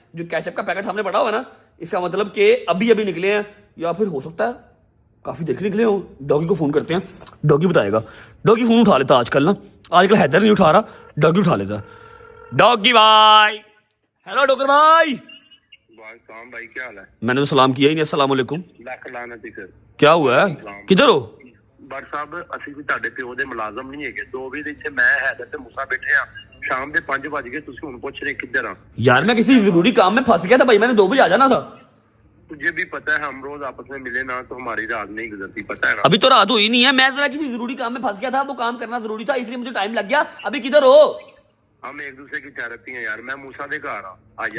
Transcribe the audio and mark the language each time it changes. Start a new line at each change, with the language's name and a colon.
Hindi: जो कैचअप का पैकेट हमने पड़ा हुआ है ना, इसका मतलब कि अभी निकले हैं, या फिर हो सकता है काफी देर के निकले हो। डॉगी को फोन करते हैं, डॉगी बताएगा। डॉगी फोन उठा लेता आजकल हैदर नहीं उठा रहा, डॉगी उठा लेता। डॉगी भाई, हेलो डॉक्टर भाई। भाई क्या हाल है? मैंने तो सलाम किया ही नहीं। अस्सलाम वालेकुम।
Punjabi: ਲੱਖ ਲਾਨਤ ਹੀ ਸਰ।
Hindi: क्या हुआ है? किधर हो?
Punjabi: ਬਟ ਸਾਹਿਬ ਅਸੀਂ ਵੀ ਤੁਹਾਡੇ ਪਿਓ ਦੇ ਮੁਲਾਜ਼ਮ ਨਹੀਂ ਹੈਗੇ। 2 ਵਜੇ ਇੱਥੇ ਮੈਂ ਹੈਦਰ ਤੇ ਮੂਸਾ ਬੈਠੇ ਆ, शाम ਦੇ 5 ਵਜ ਗਏ, ਤੁਸੀਂ ਹੁਣ ਪੁੱਛ ਰਹੇ ਕਿੱਧਰ ਆ?
Hindi: यार मैं किसी जरूरी काम में फंस गया था भाई, मैंने 2 बजे आ जाना था। तुझे भी पता है हम रोज आपस में मिले ना तो हमारी रात नहीं गुजरती, पता है ना? अभी तो रात हुई नहीं है, मैं जरा किसी जरूरी काम में फंस गया था, वो काम करना जरूरी था, इसलिए मुझे टाइम लग गया। अभी किधर हो? हम एक दूसरे की चाहती हैं यार।
Punjabi: मैं मूसा दे घर आ जा।